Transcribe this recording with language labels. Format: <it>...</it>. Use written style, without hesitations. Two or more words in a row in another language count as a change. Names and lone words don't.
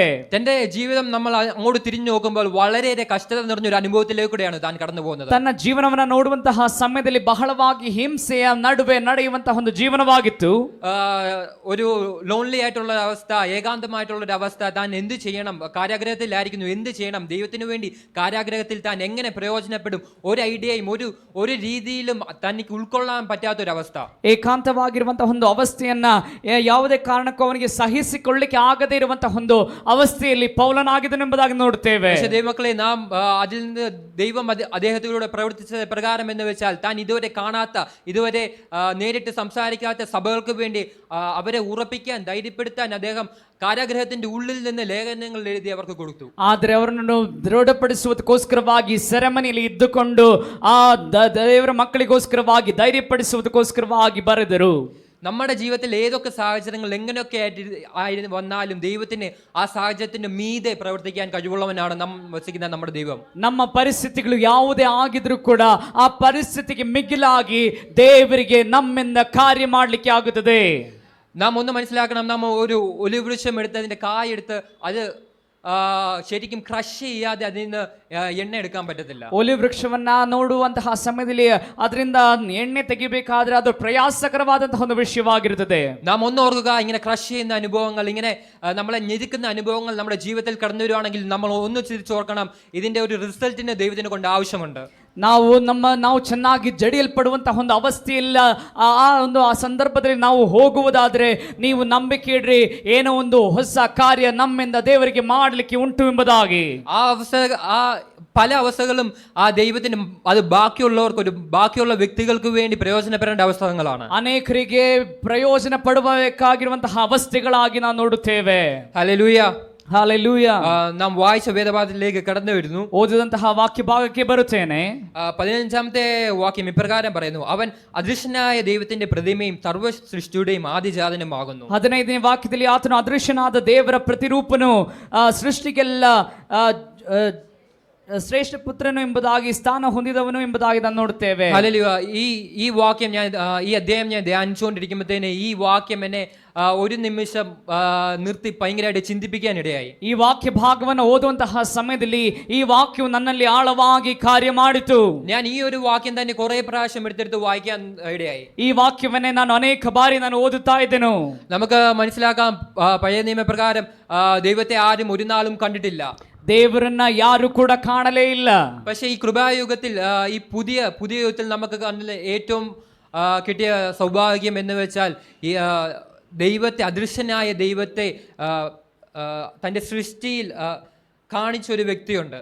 <ml>തന്റെ ജീവിതം നമ്മൾ അങ്ങോട്ട് തിരിഞ്ഞു നോക്കുമ്പോൾ വളരെയേറെ കഷ്ടത നിറഞ്ഞൊരു അനുഭവത്തിലേക്കൂടെയാണ് താൻ കടന്നു പോകുന്നത്.</ml> <kn>ತನ್ನ ಜೀವನವನ್ನು ನೋಡುವಂತಹ ಸಮಯದಲ್ಲಿ ಬಹಳವಾಗಿ ಹಿಂಸೆಯ ನಡುವೆ ನಡೆಯುವಂತಹ ಒಂದು ಜೀವನವಾಗಿತ್ತು.</kn> <ml>ഒരു ലോൺലി ആയിട്ടുള്ള അവസ്ഥ, ഏകാന്തമായിട്ടുള്ള ഒരു അവസ്ഥ. താൻ എന്ത് ചെയ്യണം, കാരാഗ്രഹത്തിലായിരിക്കുന്നു, എന്ത് ചെയ്യണം, ദൈവത്തിന് വേണ്ടി കാരാഗ്രഹത്തിൽ താൻ എങ്ങനെ പ്രയോജനപ്പെടും, ഒരു ഐഡിയയും ഒരു രീതിയിലും തനിക്ക് ഉൾക്കൊള്ളാൻ പറ്റാത്തൊരവസ്ഥ.</ml> <kn>ಏಕಾಂತವಾಗಿರುವಂತಹ ಒಂದು ಅವಸ್ಥೆಯನ್ನ ಯಾವುದೇ ಕಾರಣಕ್ಕೂ ಅವನಿಗೆ ಸಹಿಸಿಕೊಳ್ಳಿಕ್ಕೆ ಆಗದೇ ಇರುವಂತಹ ಒಂದು ಅವಸ್ಥೆಯಲ್ಲಿ പൗലനാಗಿದ್ದನೆಂಬುದಾಗಿ ನೋಡುತ್ತೇವೆ.</kn> <ml>ദൈവമക്കളെ, നാം അതിൽ നിന്ന് ദൈവം അദ്ദേഹത്തിലൂടെ പ്രവർത്തിച്ചത് പ്രകാരം എന്ന് വെച്ചാൽ താൻ ഇതുവരെ കാണാത്ത, ഇതുവരെ നേരിട്ട് സംസാരിക്കാത്ത സഭകൾക്ക് വേണ്ടി അവരെ ഉറപ്പിക്കാൻ, ധൈര്യപ്പെടുത്താൻ അദ്ദേഹം കാരാഗ്രഹത്തിന്റെ ഉള്ളിൽ നിന്ന് ലേഖനങ്ങൾ എഴുതി അവർക്ക് കൊടുത്തു.</ml> <kn>ಆದರೆ ಅವರನ್ನು ದೃಢಪಡಿಸುವುದಕ್ಕೋಸ್ಕರವಾಗಿ ಸೆರೆಮನೆಯಲ್ಲಿ ಇದ್ದುಕೊಂಡು ಆ ದೇವರ ಮಕ್ಕಳಿಗೋಸ್ಕರವಾಗಿ ಧೈರ್ಯಪಡಿಸುವುದಕ್ಕೋಸ್ಕರವಾಗಿ ಬರೆದರು.</kn> <ml>നമ്മുടെ ജീവിതത്തിൽ ഏതൊക്കെ സാഹചര്യങ്ങൾ എങ്ങനെയൊക്കെ വന്നാലും ദൈവത്തിന് ആ സാഹചര്യത്തിന് മീതെ പ്രവർത്തിക്കാൻ കഴിവുള്ളവനാണ് നാം വസിക്കുന്ന നമ്മുടെ ദൈവം.</ml> <kn>ನಮ್ಮ ಪರಿಸ್ಥಿತಿಗಳು ಯಾವುದೇ ಆಗಿದ್ರೂ ಕೂಡ ಆ ಪರಿಸ್ಥಿತಿಗೆ ಮಿಗಿಲಾಗಿ ದೇವರಿಗೆ ನಮ್ಮಿಂದ ಕಾರ್ಯ ಮಾಡಲಿಕ್ಕೆ ಆಗುತ್ತದೆ.</kn> <ml>നാം ഒന്ന് മനസ്സിലാക്കണം, നാം ഒരു ഒലിവ് വൃക്ഷം എടുത്ത് അതിന്റെ കായെടുത്ത് അത് ശരിക്കും ക്രഷ് ചെയ്യാതെ അതിൽ നിന്ന് എണ്ണ എടുക്കാൻ പറ്റത്തില്ല.</ml> <kn>ಒಲಿವ್ ವೃಕ್ಷವನ್ನ ನೋಡುವಂತಹ ಸಮಯದಲ್ಲಿ ಅದರಿಂದ ಎಣ್ಣೆ ತೆಗಿಬೇಕಾದ್ರೆ ಅದು ಪ್ರಯಾಸಕರವಾದಂತಹ ಒಂದು ವಿಷಯವಾಗಿರುತ್ತದೆ.</kn> <ml>നാം ഒന്ന് ഓർക്കുക, ഇങ്ങനെ ക്രഷ് ചെയ്യുന്ന അനുഭവങ്ങൾ, ഇങ്ങനെ നമ്മളെ ഞെരുക്കുന്ന അനുഭവങ്ങൾ നമ്മുടെ ജീവിതത്തിൽ കടന്നു വരുവാണെങ്കിൽ നമ്മൾ ഒന്ന് തിരിച്ചോർക്കണം, ഇതിന്റെ ഒരു റിസൾട്ടിന് ദൈവത്തിന് കൊണ്ട് ആവശ്യമുണ്ട്.</ml> <kn>ನಾವು ಚೆನ್ನಾಗಿ ಜಡಿಯಲ್ಪಡುವಂತಹ ಒಂದು ಅವಸ್ಥೆಯಿಲ್ಲ. ಆ ಸಂದರ್ಭದಲ್ಲಿ ನಾವು ಹೋಗುವುದಾದ್ರೆ ನೀವು ನಂಬಿಕೆ ಇಡ್ರಿ, ಏನೋ ಒಂದು ಹೊಸ ಕಾರ್ಯ ನಮ್ಮಿಂದ ದೇವರಿಗೆ ಮಾಡಲಿಕ್ಕೆ ಉಂಟು ಎಂಬುದಾಗಿ.</kn> <ml>പല അവസ്ഥകളും ആ ദൈവത്തിന് അത് ബാക്കിയുള്ള വ്യക്തികൾക്ക് വേണ്ടി പ്രയോജനപ്പെടേണ്ട അവസ്ഥകളാണ്.</ml> <kn>ಅನೇಕರಿಗೆ ಪ್ರಯೋಜನ ಪಡಬೇಕಾಗಿರುವಂತಹ ಅವಸ್ಥೆಗಳಾಗಿ ನಾವು ನೋಡುತ್ತೇವೆ.</kn> <ml>ഹല്ലേലൂയ,</ml> <kn>ಹಾಲೆಲೂಯ.</kn> <ml>നാം വായിച്ച വേദഭാഗത്തിലേക്ക് കടന്നു വരുന്നു.</ml> <kn>ಓದಿದಂತಹ ವಾಕ್ಯ ಭಾಗಕ್ಕೆ ಬರುತ್ತೇನೆ.</kn> <ml>15ാമത്തെ വാക്യം ഇപ്രകാരം പറയുന്നു, അവൻ അദൃശ്യനായ ദൈവത്തിന്റെ പ്രതിമയും സർവ്വ സൃഷ്ടിയുടെയും ആദിജാതനുമാകുന്നു.</ml> <kn>15ನೇ ವಾಕ್ಯದಲ್ಲಿ ಆತನು ಅದೃಶ್ಯನಾದ ದೇವರ ಪ್ರತಿರೂಪನು, ಸೃಷ್ಟಿಗೆಲ್ಲ ಶ್ರೇಷ್ಠ ಪುತ್ರನು ಎಂಬುದಾಗಿ ಸ್ಥಾನ ಹೊಂದಿದವನು ಎಂಬುದಾಗಿ ನಾವು ನೋಡುತ್ತೇವೆ.</kn> <ml>ഹല്ലേലൂയ. ഈ വാക്യം ഈ അധ്യായം ഞാൻ ധ്യാനിച്ചുകൊണ്ടിരിക്കുമ്പോഴത്തേന് ഈ വാക്യം എന്നെ ഒരു നിമിഷം നിർത്തി ഭയങ്കരമായിട്ട് ചിന്തിപ്പിക്കാനിടയായി.</ml> <kn>ಈ ವಾಕ್ಯ ಭಾಗವನ್ನು ಓದುವಂತಹ ಸಮಯದಲ್ಲಿ ಈ ವಾಕ್ಯವು ನನ್ನಲ್ಲಿ ಆಳವಾಗಿ ಕಾರ್ಯ ಮಾಡಿತು.</kn> <ml>ഞാൻ ഈ ഒരു വാക്യം തന്നെ കുറെ പ്രാവശ്യം എടുത്തെടുത്ത് വായിക്കാൻ ഇടയായി.</ml> <kn>ಈ ವಾಕ್ಯವನ್ನೇ ನಾನು ಅನೇಕ ಬಾರಿ ನಾನು ಓದುತ್ತಾ ಇದ್ದೆನು.</kn> <ml>നമുക്ക് മനസ്സിലാക്കാം, പഴയ നിയമപ്രകാരം ദൈവത്തെ ആരും ഒരു നാളും കണ്ടിട്ടില്ല.</ml> <kn>ದೇವರನ್ನ ಯಾರು ಕೂಡ ಕಾಣಲೇ ಇಲ್ಲ.</kn> <ml>പക്ഷേ ഈ കൃപായുഗത്തിൽ ഈ പുതിയ യുഗത്തിൽ നമുക്ക് കണ്ട ഏറ്റവും കിട്ടിയ സൗഭാഗ്യം എന്ന് വെച്ചാൽ ഈ ദൈവത്തെ, അദൃശ്യനായ ദൈവത്തെ തൻ്റെ സൃഷ്ടിയിൽ കാണിച്ചൊരു വ്യക്തിയുണ്ട്.</ml>